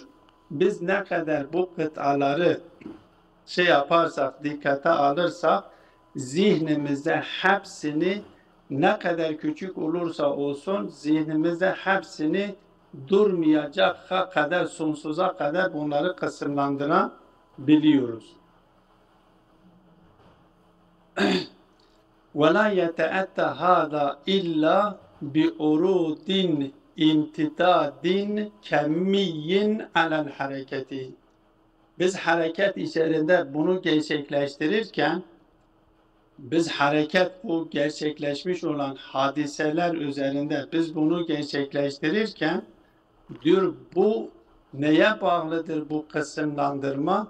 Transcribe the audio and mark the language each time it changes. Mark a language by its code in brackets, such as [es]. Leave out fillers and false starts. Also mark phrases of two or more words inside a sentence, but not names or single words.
[tr] Biz ne kadar bu kıtaları yaparsak, dikkate alırsak zihnimizde hepsini ne kadar küçük olursa olsun zihnimizde hepsini durmayacak kadar sonsuza kadar bunları kısımlandırabiliyoruz. [ar] وَلَا يَتَأَتَّ هَذَا إِلَّا بِعُرُودٍ امتداد كمي على الحركة. [tr] Biz hareket içerisinde bunu gerçekleştirirken bu gerçekleşmiş olan hadiseler üzerinde biz bunu gerçekleştirirken diyor bu neye bağlıdır bu kısımlandırma?